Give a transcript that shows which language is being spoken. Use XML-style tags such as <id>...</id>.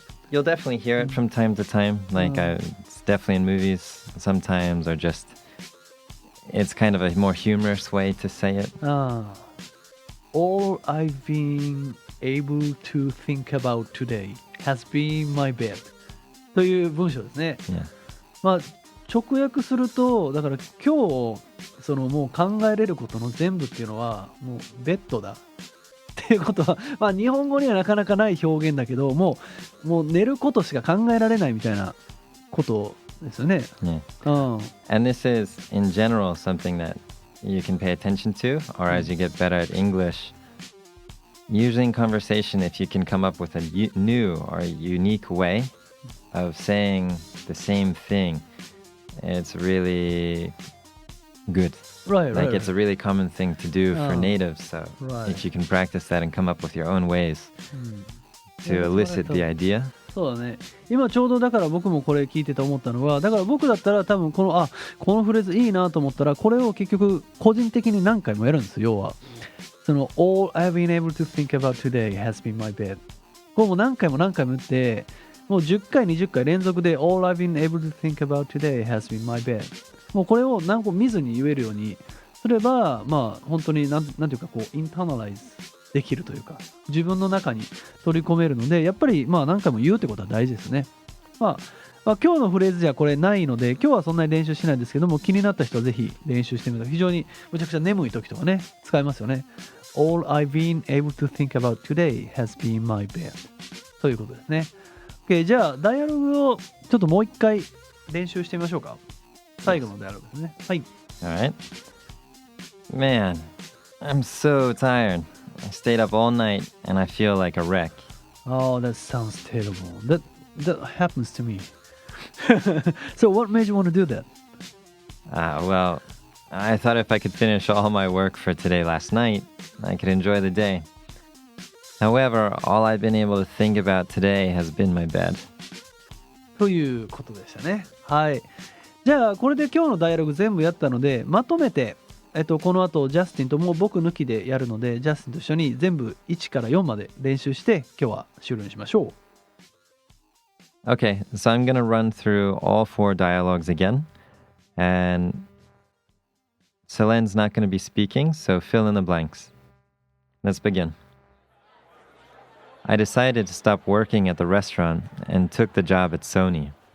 <en>You'll definitely hear it from time to time. Like it's definitely in movies sometimes or just it's kind of a more humorous way to say it. All I've been able to think about today has been my bed</en> <ja>という文章ですね。</ja> <en>Yeah.</en> <ja>まあ直訳するとだから今日そのもう考えれることの全部っていうのはもうベッドだっていうことはまあ日本語にはなかなかない表現だけどもう寝ることしか考えられないみたいなことですよね。 Yeah.</ja> <en>And this is, in general, something that you can pay attention to, or as you get better at English, usually in conversation, if you can come up with a new or unique way of saying the same thing, it's really good. Right, like it's a really common thing to do for natives. So if you can practice that and come up with your own ways to elicit the idea.</en> <ja>そうだね今ちょうどだから僕もこれ聞いてて思ったのはだから僕だったら多分このフレーズいいなと思ったらこれを結局個人的に何回もやるんです要はその</ja> <en>All I've been able to think about today has been my bed</en> <ja>これも何回も言ってもう10回20回連続で</ja> <en>All I've been able to think about today has been my bed</en> <ja>もうこれを何個見ずに言えるようにすればまあ本当になんていうかこうインターナライズできるというか自分の中に取り込めるのでやっぱりまあ何回も言うってことは大事ですね、まあ今日のフレーズじゃこれないので今日はそんなに練習しないんですけども気になった人はぜひ練習してみたら非常にむちゃくちゃ眠い時とかね使えますよね</ja> <en>All I've been able to think about today has been my bed</en> <ja>ということですね OK じゃあダイアログをちょっともう一回練習してみましょうか最後のダイアログですねはい</ja> <en>Alright. Man, I'm so tired. I stayed up all night and I feel like a wreck. Oh, that sounds terrible. That happens to me. So what made you want to do that? Well, I thought if I could finish all my work for today last night, I could enjoy the day. However, all I've been able to think about today has been my bed.</en> <ja>ということでしたね。はい。じゃあこれで今日のダイアログ全部やったのでまとめてこの後ジャスティンともう僕抜きでやるのでジャスティンと一緒に全部1から4まで練習して今日は終了にしましょう。</ja> <en>Okay, so I'm going to run through all 4 dialogues again. And Selen's not going to be speaking, so fill in the blanks. Let's begin. I decided to stop working at the restaurant and took the job at Sony.</en>